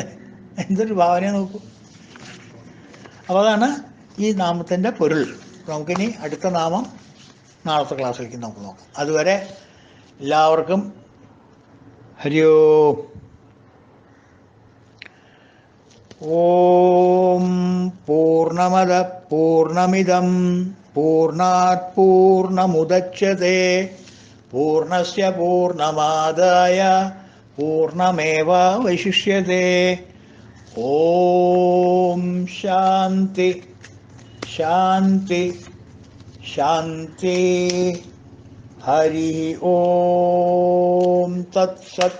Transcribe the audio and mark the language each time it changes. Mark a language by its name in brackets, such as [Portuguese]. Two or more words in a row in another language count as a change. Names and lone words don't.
[Malayalam] എന്തൊരു ഭാവന നോക്കൂ. അപ്പോൾ അതാണ് ഈ നാമത്തിൻ്റെ പൊരുൾ. നമുക്കിനി അടുത്ത നാമം നാളത്തെ ക്ലാസ്സിലേക്ക് നമുക്ക് നോക്കാം. അതുവരെ എല്ലാവർക്കും ഹരി ഓം. [Sanskrit] ഓം പൂർണ്ണമദ പൂർണ്ണമിദം പൂർണ്ണാത് പൂർണ്ണമുദച്യത്തെ പൂർണ്ണസ്യ പൂർണ്ണമാദായ പൂർണ്ണമേവാവശിഷ്യത്തെ. ഓം ശാന്തി ശാന്തി ശാന്തി. ഹരി ഓം തത്സത്.